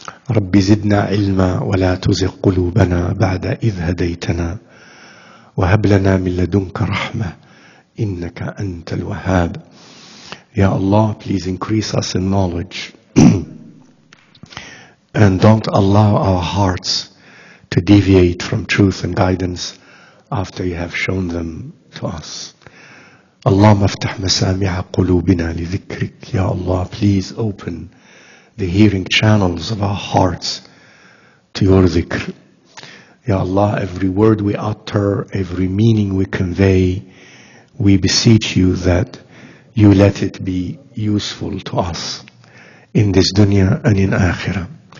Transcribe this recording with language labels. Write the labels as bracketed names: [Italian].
[Arabic] رب زدنا علما ولا تزغ قلوبنا بعد إذ هديتنا وهب لنا من لدنك رحمة إنك أنت الوهاب. [English] Ya Allah, please increase us in knowledge and don't allow our hearts to deviate from truth and guidance after you have shown them to us. [Arabic] اللهم افتح مسامع قلوبنا لذكرك. [English] Ya Allah, please open the hearing channels of our hearts to your dhikr. Ya Allah, every word we utter, every meaning we convey, we beseech you that you let it be useful to us in this dunya and in akhirah.